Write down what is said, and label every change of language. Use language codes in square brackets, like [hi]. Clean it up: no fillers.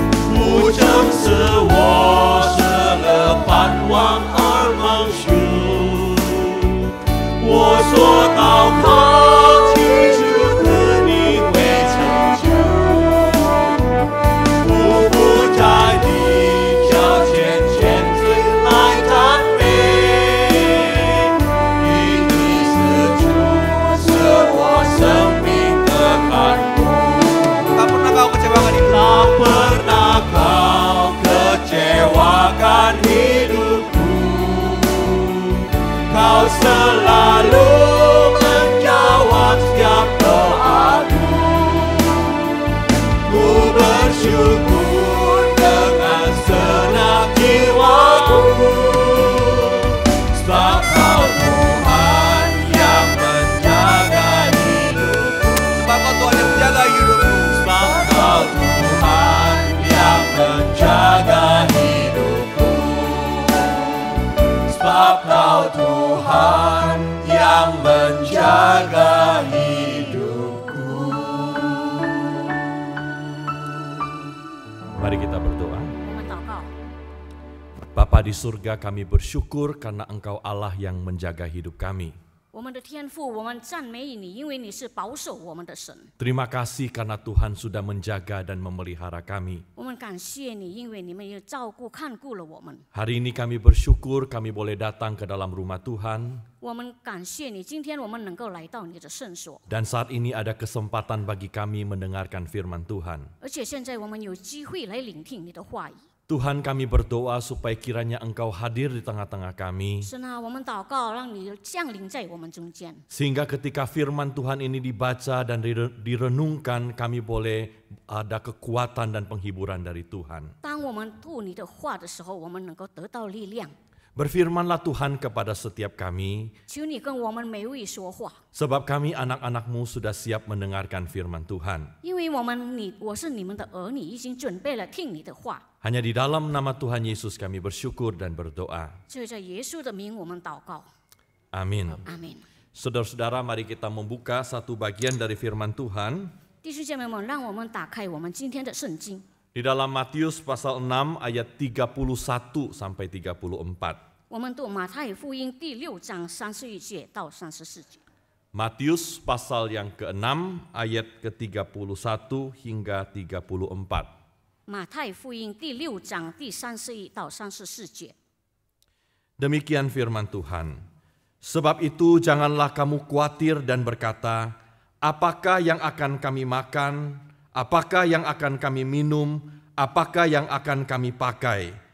[zh] 不正是我失了盼望而蒙羞，我所祷告祈求的你会成就。我不在你脚前前罪来赞美，因你是主，是我生命的看顾。 [id] Tak pernah Kau kecewakan itu. Tak pernah Kau kecewakan hidupku. Kau selalu menjawab setiap doaku. Ku bersyukur dengan senang jiwaku, sebab Kau Tuhan yang menjaga hidupku. Sebab Kau Tuhan yang menjaga hidupku. Sebab Kau Tuhan yang menjaga hidupku. Sebab Kau Tuhan yang menjaga hidupku. Mari kita berdoa. [zh] 我们祷告， [id] Bapa di surga, kami bersyukur karena Engkau Allah yang menjaga hidup kami. [zh] 我们的天父，我们赞美你，因为你是保守我们的神。 [id] Terima kasih karena Tuhan sudah menjaga dan memelihara kami. [zh] 我们感谢你，因为你们也照顾看顾了我们。 [id] Hari ini kami bersyukur kami boleh datang ke dalam rumah Tuhan. [zh] 我们感谢你，今天我们能够来到你的圣所， [id] Dan saat ini ada kesempatan bagi kami mendengarkan firman Tuhan. [zh] 而且现在我们有机会来聆听你的话语。 [id] Tuhan, kami berdoa supaya kiranya Engkau hadir di tengah-tengah kami. [zh] 神啊，我们祷告，让你降临在我们中间。 [id] Sehingga ketika firman Tuhan ini dibaca dan direnungkan, kami boleh ada kekuatan dan penghiburan dari Tuhan. [zh] 当我们读你的话的时候，我们能够得到力量。 [id] Berfirmanlah Tuhan kepada setiap kami, [zh] 求你跟我们每位说话， [id] sebab kami anak-anak-Mu sudah siap mendengarkan firman Tuhan. [zh] 因为我是你们的儿女，已经准备了听你的话。 [id] Hanya di dalam nama Tuhan Yesus kami bersyukur dan berdoa. [zh] 就在耶稣的名，我们祷告， [id] Amin. [zh] 阿门。 [id] Saudara-saudara, mari kita membuka satu bagian dari firman Tuhan [zh] 弟兄姐妹们，让我们打开我们今天的圣经， [id] di dalam Matius pasal 6 ayat 31 sampai 34. [zh] 我们读马太福音第6章31节到34节。 [id] Matius pasal yang ke-6 ayat ke-31 hingga 34. [zh] 马太福音第6章第31到34节。 [id] Demikian firman Tuhan. Sebab itu janganlah kamu khawatir dan berkata, apakah yang akan kami makan, apakah yang akan kami minum, apakah yang akan kami pakai.